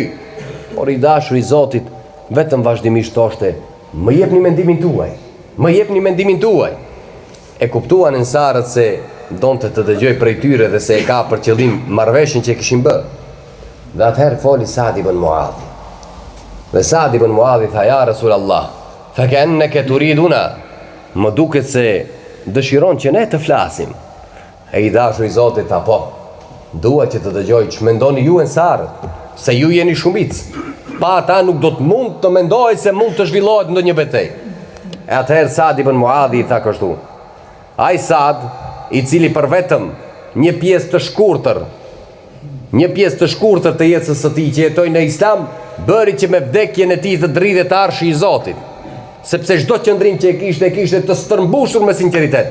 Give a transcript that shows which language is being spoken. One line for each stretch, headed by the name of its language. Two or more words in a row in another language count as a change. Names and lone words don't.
Albanian: Por i dashur i Zotit vetëm vazhdimisht thoshte, më jepni mendimin tuaj. E kuptuan ensarët se donte të dëgjoj prej tyre dhe se e ka për qëllim marrëveshjen që kishin bërë. Dhe atëherë foli Saad ibn Muadhi. Dhe Saad ibn Muadhi tha,
Arabic: يا رسول الله، فكأنك تريدنا,
Albanian: më duket se dëshiron që ne të flasim. E i dashur i Zotit tha, po, dua që të dëgjoj që mendoni ju ensarët, se ju jeni shumicë. Pa ata nuk do të mund të mendoj se mund të zhvillohet ndonjë betejë. E atëherë Saad ibn Muadhi i tha kështu, ai Saad, i cili për vetëm një pjesë të shkurtër të jetës së tij që jetoi në Islam, bëri që me vdekjen e tij të dridhet arshi i Zotit, sepse çdo qëndrim që e kishte të stërmbushur me sinqeritet.